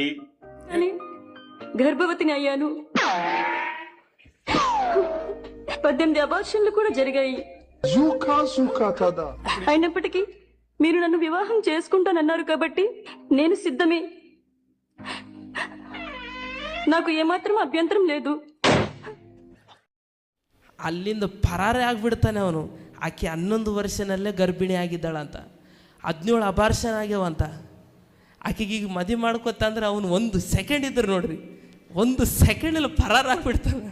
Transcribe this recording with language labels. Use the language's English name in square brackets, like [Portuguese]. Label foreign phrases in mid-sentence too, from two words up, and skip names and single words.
[Telugu] అని గర్భవతిని అయ్యాను. 18 అబార్షన్లు కూడా జరిగాయి. అయినప్పటికీ మీరు నన్ను వివాహం చేసుకుంటానన్నారు కాబట్టి నేను సిద్ధమే. నాకు ఏమాత్రం అభ్యంతరం లేదు. [Kannada] ಅಲ್ಲಿಂದ ಪರಾರಿ ಆಗಿಬಿಡ್ತಾನೆ ಅವನು. ಆಕೆ 11 ವರ್ಷನಲ್ಲೇ ಗರ್ಭಿಣಿ ಆಗಿದ್ದಾಳಂತ, 17 ಅಬಾರ್ಷನ್ ಆಗ್ಯಾವಂತ. ಆಕೆಗೆ ಈಗ ಮದುವೆ ಮಾಡ್ಕೊತಂದ್ರೆ ಅವನು 1 ಸೆಕೆಂಡ್ ಇದ್ರು ನೋಡ್ರಿ, 1 ಸೆಕೆಂಡಲ್ಲಿ ಪರಾರಾಗ್ಬಿಡ್ತಾನೆ.